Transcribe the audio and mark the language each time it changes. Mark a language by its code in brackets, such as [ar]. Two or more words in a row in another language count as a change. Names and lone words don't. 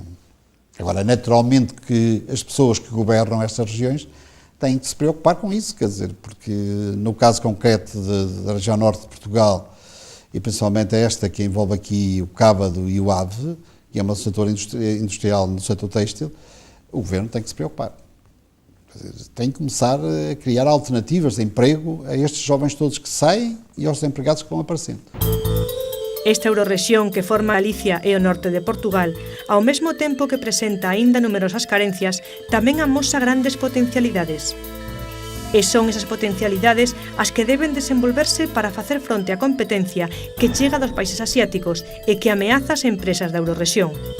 [pt] Agora, naturalmente que as pessoas que governam estas regiões têm que se preocupar com isso, quer dizer, porque no caso concreto da região norte de Portugal, e principalmente esta que envolve aqui o Cábado e o Ave, que é um setor industrial no setor têxtil, o governo tem que se preocupar. Quer dizer, tem que começar a criar alternativas de emprego a estes jovens todos que saem e aos empregados que vão aparecendo. [gl] Esta eurorrexión que forma Galicia e o norte de Portugal, ao mesmo tempo que presenta aínda numerosas carencias, tamén amosa grandes potencialidades. E son esas potencialidades as que deben desenvolverse para facer fronte á competencia que chega dos países asiáticos e que ameaza as empresas da eurorrexión.